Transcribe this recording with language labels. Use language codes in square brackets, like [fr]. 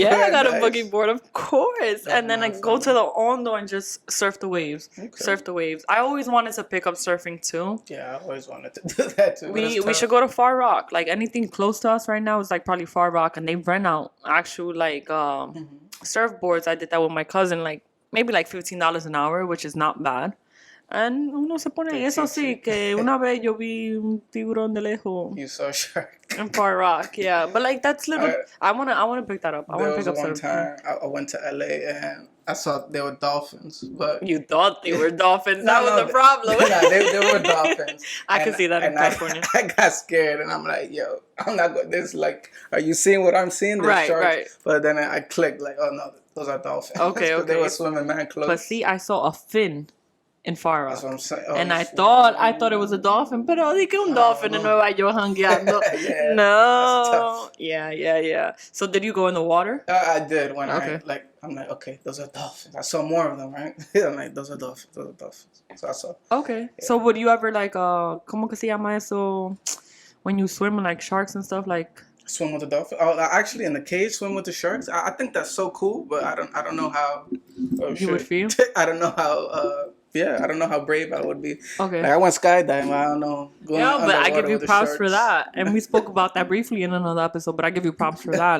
[en] Yeah, I got a boogie board, of course. That's and then I go to the Hondo and just surf the waves. Okay. Surf the waves. I always wanted to pick up surfing too. Yeah, I always wanted to do that too. We should go to Far Rock. Anything close to us right now is probably Far Rock, and they rent out actual surfboards. I did that with my cousin, maybe $15 an hour, which is not bad. And [es] uno se pone, eso sí, que una vez yo vi un tiburón de lejos. [en] You saw a shark. In Far Rock, yeah. But like that's little. I wanna pick that up. I wanna pick up There was one surfing. time I went to LA and I saw there were dolphins, but You thought they were dolphins. That was the problem. Nah, they were dolphins. I can see that in California. I got scared and I'm like, yo, I'm not going. This like, are you seeing what I'm seeing? There's Right, sharks. right. But then I clicked like, oh no, those are dolphins. Okay. They were swimming man close. But see, I saw a fin in Far Rock. That's what I'm saying. Oh, and I thought it was a dolphin, [es] pero dije un dolphin en Nueva York jangueando. [en] Yeah, No. Yeah. So did you go in the water? I did when Okay. I'm like, okay, those are dolphins. I saw more of them, right? I'm like, those are dolphins. So I saw. Okay. Yeah. So would you ever like [es] ¿cómo que se llama eso? [en] When you swim with like sharks and stuff like swim with the dolphin? Oh, actually in the cage swim with the sharks. I think that's so cool, but I don't know how you would feel. I don't know how I don't know how brave I would be. Okay. Like I went skydiving, I don't know. Yeah, but I give you props for that. And we spoke about that briefly in another episode, but I give you props for that.